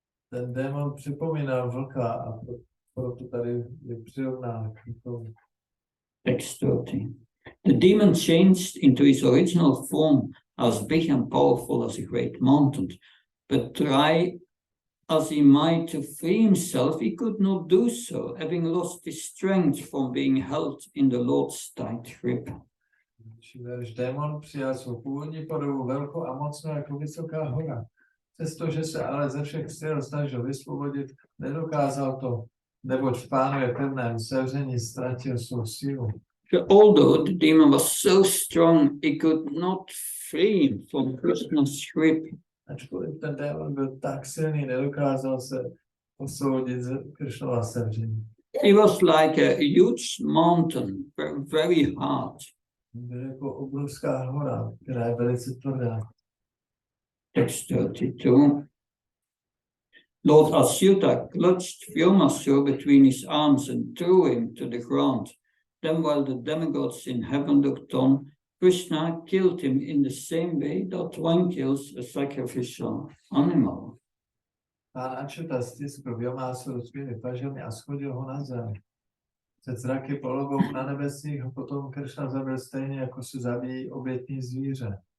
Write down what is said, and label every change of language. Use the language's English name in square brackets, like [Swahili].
[Czech] Ten démon připomínal vlka a proto tady je přirovnán k tomu. [English] Text 30. The demon changed into his original form as big and powerful as a great mountain, but try as he might to free himself, he could not do so, having lost his strength from being held in the Lord's tight grip. [Czech] Démon přijal svou původní podobu velkou a mocnou jako vysoká hora. Přestože se ale ze všech sil snažil vysvobodit, nedokázal to, neboť v Pánově pevném sevření ztratil svou sílu. [English] Although the demon was so strong, he could not free him from Krishna's grip. [Czech] Ačkoliv ten démon byl tak silný, nedokázal se osvobodit z Krishnova sevření. [English] He was like a huge mountain, very hard. [Czech] Byl jako obrovská hora, která je velice tvrdá. [English] Text 32. Lord Achyuta clutched Vyomasura between his arms and threw him to the ground. Then while the demigods in heaven looked on, Krishna killed him in the same way that one kills a sacrificial animal. [Czech] Pán Achyuta stiskl Vyomasuru svými pažemi a schodil ho na zem. Před zraky polobou na nebesích ho potom Krishna zabil stejně, jako se zabíjí obětní zvíře.